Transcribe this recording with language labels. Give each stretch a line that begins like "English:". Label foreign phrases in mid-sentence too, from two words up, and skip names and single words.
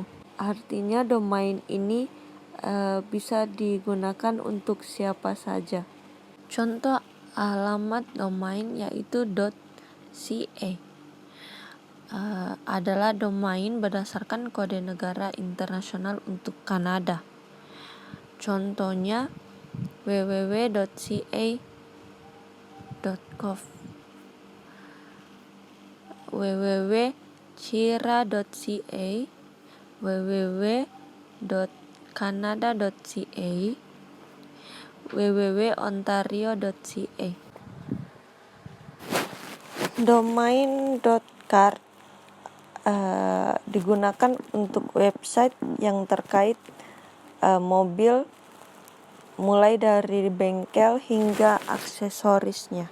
Indonesian: Artinya domain ini bisa digunakan untuk siapa saja. Contoh alamat domain yaitu .ca. Adalah domain berdasarkan kode negara internasional untuk Kanada. Contohnya www.ca.gov, www.cira.ca, www.canada.ca, www.ontario.ca. Domain.card digunakan untuk website yang terkait mobil, mulai dari bengkel hingga aksesorisnya.